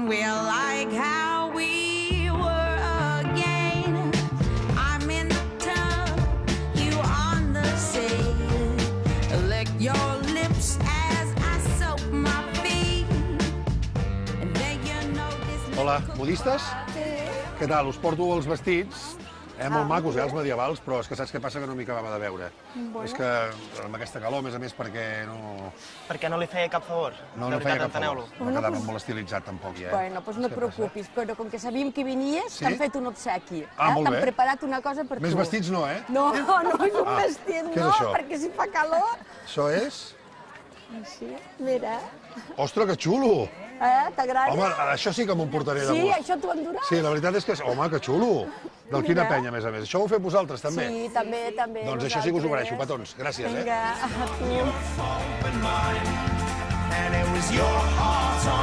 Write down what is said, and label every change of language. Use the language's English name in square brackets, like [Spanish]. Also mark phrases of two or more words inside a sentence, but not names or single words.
[English] We're like how we were again. I'm in the tub, you on the sea. Lick your lips as I soak my feet. And then you know this. [Catalan] Hola, modistes? Què tal? Us porto els vestits. Molt macos, els medievals, però és que saps què passa? Que no m'hi acabava de veure. És que amb aquesta calor, a més a més, perquè no... Perquè no li feia cap favor. No De feia veritat, cap favor. enteneu-lo. No quedava molt estilitzat, tampoc, ja. Bueno, doncs no et preocupis, però com que sabíem que venies, Sí? t'han fet un obsequi. Ah, molt bé. T'han preparat una cosa per tu. Més vestits no, eh? No, no és un Ah, vestit, què és no, això? perquè si fa calor... Això és... Així, mira. Ostres, que xulo! T'agrada? Home, això sí que m'ho portaré de Sí, gust. això t'ho enduràs? Sí, la veritat és que... Home, que xulo! Del Quina Mira. Penya, a més a més. Això ho feu vosaltres, també? Sí, també. Doncs això sí que us ho nosaltres. agraeixo, petons. Gràcies, Vinga, a tu. [English] And it was your heart